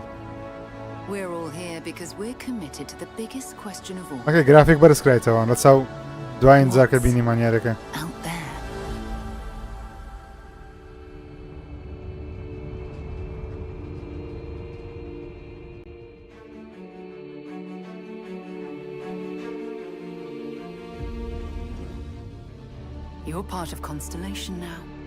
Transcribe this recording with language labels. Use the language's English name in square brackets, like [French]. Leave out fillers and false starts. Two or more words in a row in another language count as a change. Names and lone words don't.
[English] We're all here because we're committed to the biggest question of all. [Central Kurdish] ئەکە گرافیک بەرز کرایتەوە لە چاو دوایین جاکە بینیمان یارەکە. [English] Out there. You're part of Constellation now.